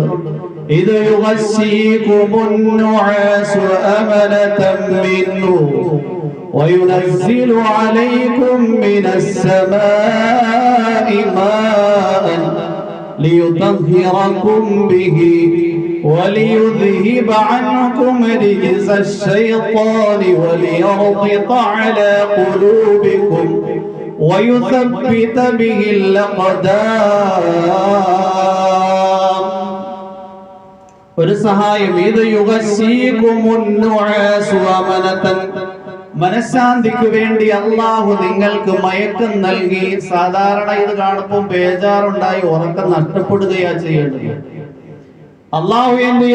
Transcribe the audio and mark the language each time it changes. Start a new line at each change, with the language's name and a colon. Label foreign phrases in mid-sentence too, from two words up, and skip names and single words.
Arabic: إذ يغشيكم النعاس أمنة منه وينزل عليكم من السماء ماء ليطهركم به وليذهب عنكم رجز الشيطان وليربط على قلوبكم ويثبت به الأقدام.
Malayalam: ഒരു സഹായം, ഇത്
Arabic: يغشيكم النعاس أمنة,
Malayalam: മനഃശാന്തിക്ക് വേണ്ടി അല്ലാഹു നിങ്ങൾക്ക് മയക്കം നൽകി. സാധാരണ ഇത് കാണുമ്പോൾ ബേജാറുണ്ടായി ഉറക്കം നഷ്ടപ്പെടുകയാ ചെയ്യേണ്ടത്. അല്ലാഹു എന്ത് ചെയ്തു?